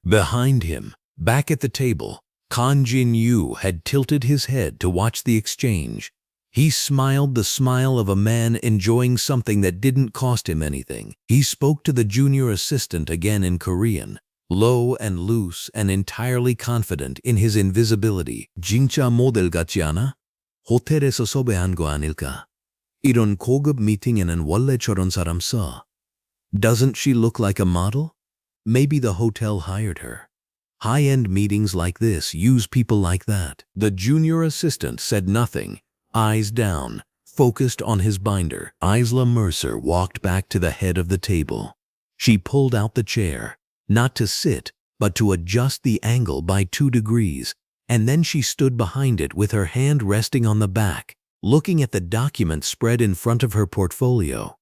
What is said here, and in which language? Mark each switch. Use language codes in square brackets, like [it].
[en] Behind him, back at the table, Kyung-Jin had tilted his head to watch the exchange. He smiled the smile of a man enjoying something that didn't cost him anything. He spoke to the junior assistant again in Korean, low and loose and entirely confident in his invisibility. [ko] "진짜 모델 같지 않아? 호텔에서 섭외한 거 아닐까? 이런 고급 미팅에는 원래 저런 사람 써. [en] Doesn't she look like a model? Maybe the hotel hired her. High-end meetings like this use people like that." The junior assistant said nothing, eyes down, focused on his binder. Isla Mercer walked back to the head of the table. She pulled out the chair, not to sit, but to adjust the angle by 2 degrees, and then she stood behind it with her hand resting on the back, looking at the document spread in front of her portfolio.